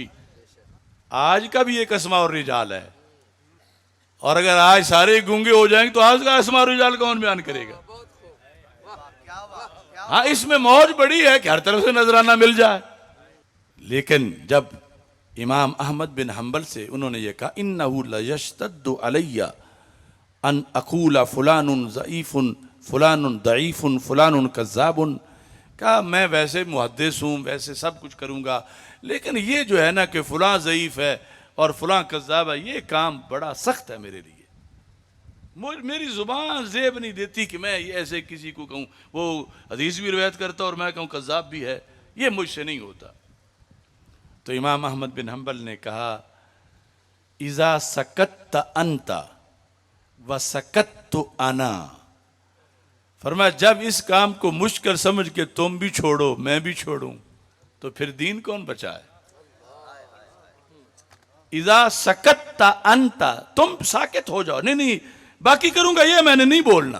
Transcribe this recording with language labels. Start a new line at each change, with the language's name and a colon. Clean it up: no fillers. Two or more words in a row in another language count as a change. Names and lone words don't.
Urdu: آج کا بھی ایک اسماء الرجال ہے، اور اگر آج سارے گونگے ہو جائیں گے تو آج کا اسماء الرجال کون بیان کرے گا؟ ہاں، اس میں موج بڑی ہے کہ ہر طرف سے نذرانہ مل جائے۔ لیکن جب امام احمد بن حنبل سے انہوں نے یہ کہا،
Arabic: انہو لیشتد علی ان اقول فلان ضعیف فلان ضعیف فلان کذاب،
Urdu: کہا میں ویسے محدث ہوں، ویسے سب کچھ کروں گا، لیکن یہ جو ہے نا کہ فلان ضعیف ہے اور فلان کذاب ہے، یہ کام بڑا سخت ہے میرے لیے، میری زبان زیب نہیں دیتی کہ میں یہ ایسے کسی کو کہوں وہ حدیث بھی روایت کرتا اور میں کہوں کذاب بھی ہے، یہ مجھ سے نہیں ہوتا۔ تو امام احمد بن حنبل نے کہا،
Arabic: اذا سکت انت وسکت انا،
Urdu: فرمایا جب اس کام کو مشکل سمجھ کے تم بھی چھوڑو میں بھی چھوڑوں تو پھر دین کون بچائے؟
Arabic: اذا سکت انت،
Urdu: تم ساکت ہو جاؤ، نہیں باقی کروں گا، یہ میں نے نہیں بولنا۔